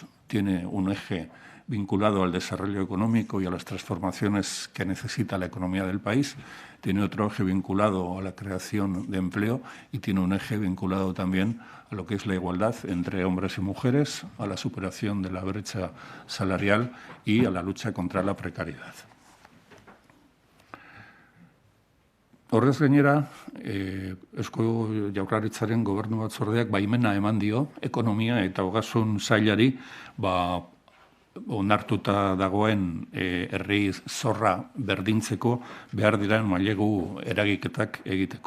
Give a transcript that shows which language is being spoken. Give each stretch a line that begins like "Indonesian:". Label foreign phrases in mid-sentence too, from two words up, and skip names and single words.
Spanish: Tiene un eje vinculado al desarrollo económico y a las transformaciones que necesita la economía del país. Tiene otro eje vinculado a la creación de empleo y tiene un eje vinculado también a lo que es la igualdad entre hombres y mujeres, a la superación de la brecha salarial y a la lucha contra la precariedad.
Basque: Horrez gainera, Eusko Jaurlaritzaren Gobernu Batzordeak baimena eman dio ekonomia eta ogasun sailari onartuta dagoen herri zorra berdintzeko behar diren mailegu eragiketak egiteko.